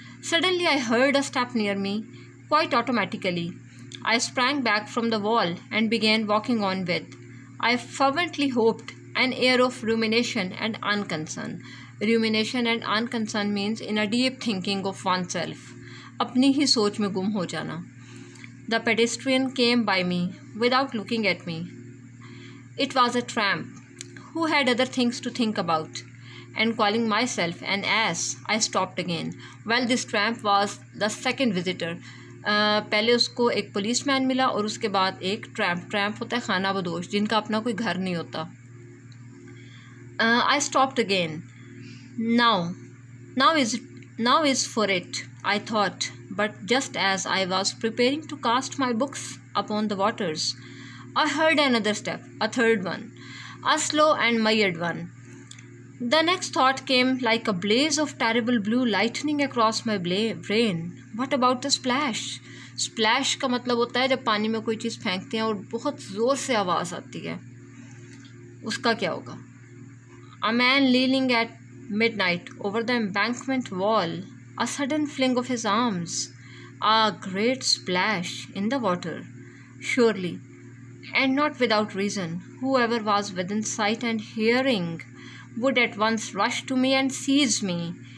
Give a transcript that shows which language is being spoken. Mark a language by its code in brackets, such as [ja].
[en] Suddenly I heard a step near me, quite automatically. I sprang back from the wall and began walking on with, I fervently hoped, an air of rumination and unconcern. Rumination and unconcern means in a deep thinking of oneself. [hi] अपनी ही सोच में गुम हो जाना. [en] The pedestrian came by me without looking at me. It was a tramp who had other things to think about. And calling myself an ass, I stopped again. Well, this tramp was the second visitor. [hi] पहले उसको एक policeman मिला और उसके बाद एक tramp होता है खाना बदोश जिनका अपना कोई घर नहीं होता. [en] I stopped again. Now is for it, I thought, but just as I was preparing to cast my books upon the waters, I heard another step, a third one, a slow and measured one. The next thought came like a blaze of terrible blue lightning across my brain. What about the splash? [hi] Splash का मतलब होता है जब पानी में कोई चीज़ फेंकते हैं और बहुत ज़ोर से आवाज़ आती है. उसका क्या होगा? [en] A man leaning at midnight over the embankment wall, a sudden fling of his arms, a great splash in the water. Surely, and not without reason, whoever was within sight and hearing would at once rush to me and seize me.